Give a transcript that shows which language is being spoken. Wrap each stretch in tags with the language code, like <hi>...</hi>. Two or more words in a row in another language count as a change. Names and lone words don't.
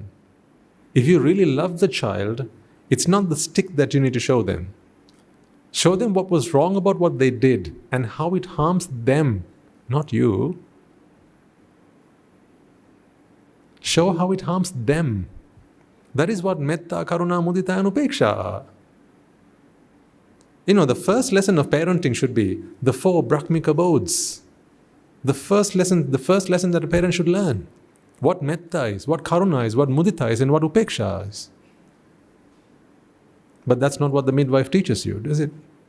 <en>If you really love the child, it's not the stick that you need to show them. Show them what was wrong about what they did and how it harms them, not you. Show how it harms them. That is what</en> <pi>metta, karuna, mudita</pi> <en>and upeksha are. The first lesson of parenting should be the 4 Brahmic abodes. The first lesson that a parent should learn. What metta is, what karuna is, what mudita is, and what upeksha is. But that's not what the midwife teaches you, does it?</en>